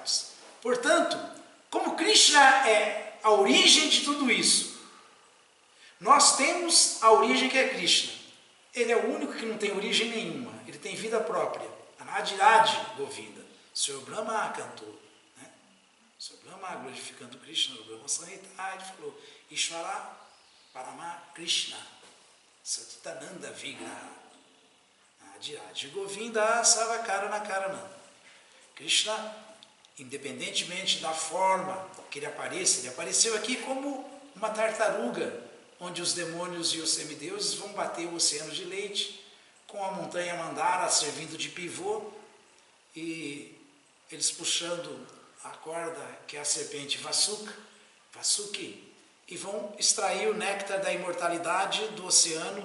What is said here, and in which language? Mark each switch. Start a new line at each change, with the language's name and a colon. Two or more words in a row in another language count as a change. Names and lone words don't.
Portuguese: Portanto, como Krishna é a origem de tudo isso. Nós temos a origem que é Krishna. Ele é o único que não tem origem nenhuma. Ele tem vida própria.
Sanskrit: अनादिरादि गोविन्द.
Portuguese: O Senhor Brahma cantou. Né? O Senhor Brahma glorificando Krishna, o Brahma Samhita, ele falou,
Sanskrit: ईश्वर परम कृष्ण, सतितानन्द विग्रह, अनादिरादि गोविन्द सवकारण कारणन्द.
Portuguese: Krishna, independentemente da forma que ele apareça, ele apareceu aqui como uma tartaruga, onde os demônios e os semideuses vão bater o oceano de leite, com a montanha Mandara servindo de pivô, e eles puxando a corda, que é a serpente Vasuki, e vão extrair o néctar da imortalidade do oceano.